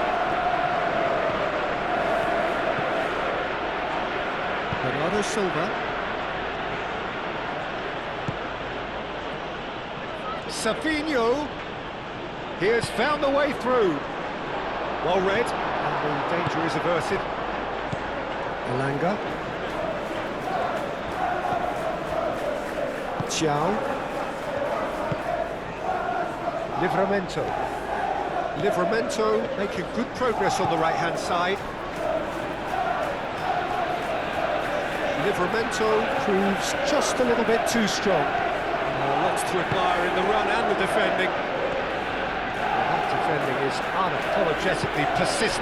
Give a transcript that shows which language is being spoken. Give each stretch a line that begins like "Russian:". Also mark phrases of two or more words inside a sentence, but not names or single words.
English: Bernardo Silva. Savinho. He has found the way through. Well read, and the danger is averted. Elanga. Thiaw. Livramento making good progress on the right-hand side. Livramento proves just a little bit too strong. Lots to admire in the run and the defending. That defending is unapologetically persistent.